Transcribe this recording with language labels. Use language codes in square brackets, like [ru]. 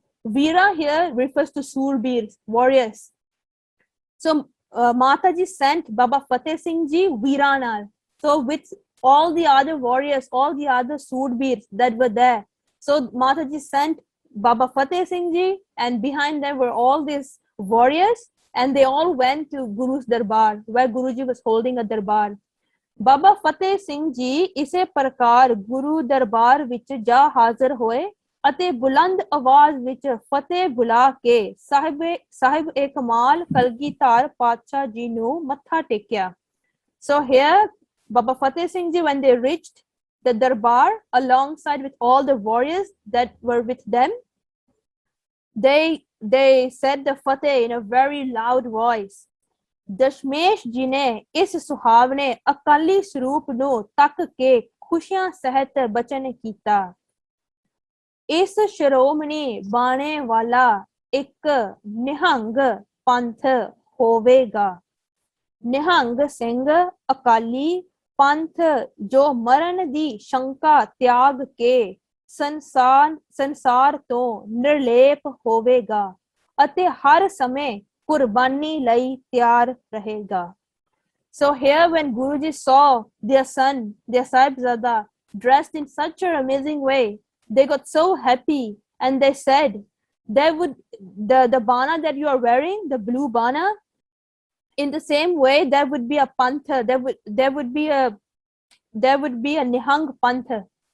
[en] Veera here refers to Surbirs, warriors. So Mataji sent Baba Fateh Singh Ji veera ਨਾਲ. So with all the other warriors, all the other Surbirs that were there. So Mataji sent Baba Fateh Singh Ji, and behind them were all these warriors, and they all went to Guru's darbar, where Guruji was holding a darbar. [pa] Baba Fateh Singh Ji ise prakar Guru darbar vich ja hazir hoye, ਅਤੇ ਬੁਲੰਦ ਆਵਾਜ਼ ਵਿੱਚ ਫਤਿਹ ਬੁਲਾ ਕੇ ਸਾਹਿਬ ਏ ਕਮਾਲ ਕਲਗੀਧਰ ਪਾਤਸ਼ਾਹ ਜੀ ਨੂੰ ਮੱਥਾ ਟੇਕਿਆ. [en] So here Baba Fateh Singh Ji, when they reached the darbar alongside with all the warriors that were with them, they said the fateh in a very loud voice. [pa] Dashmesh ਜੀ ਨੇ ਇਸ ਸੁਹਾਵਨੇ ਅਕਾਲੀ ਸਰੂਪ ਨੂੰ ਤੱਕ ਕੇ ਖੁਸ਼ੀਆਂ ਸਹਿਤ ਬਚਨ ਕੀਤਾ. ਇਸ ਸ਼੍ਰੋਮਣੀ ਬਾਣੇ ਵਾਲਾ ਇੱਕ ਨਿਹੰਗ ਪੰਥ ਹੋਵੇਗਾ. ਨਿਹੰਗ ਸਿੰਘ ਅਕਾਲੀ ਪੰਥ ਜੋ ਮਰਨ ਦੀ ਸ਼ੰਕਾ ਤਿਆਗ ਕੇ ਸੰਸਾਰ ਤੋਂ ਨਿਰਲੇਪ ਹੋਵੇਗਾ ਅਤੇ ਹਰ ਸਮੇਂ ਕੁਰਬਾਨੀ ਲਈ ਤਿਆਰ ਰਹੇਗਾ. [en] So here when Guruji saw their son, their Sahibzada, dressed in such an amazing way, they got so happy, and they said they would, the bana that you are wearing, the blue bana, In the same way, there would be a panther, there would be a Nihang panther.